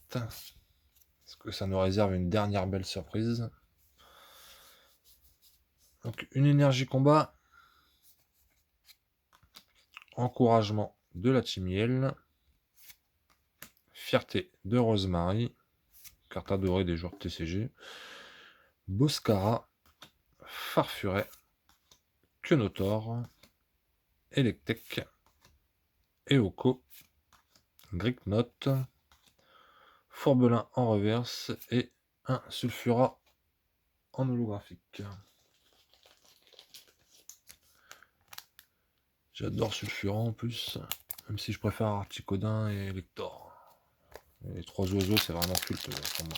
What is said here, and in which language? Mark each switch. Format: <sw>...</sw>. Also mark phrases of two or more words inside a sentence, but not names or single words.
<fr>Est-ce que ça nous réserve une dernière belle surprise? Donc, une énergie combat. Encouragement de la Timiel. Fierté de Rosemary. Carte adorée des joueurs TCG. Boscara. Farfuret. Quenotor. Electek. Eoko. Gricknot. Fourbelin en reverse. Et un Sulfura en holographique. J'adore Sulfura en plus. Même si je préfère Articodin et Lector. Les trois oiseaux, c'est vraiment culte pour moi.</fr>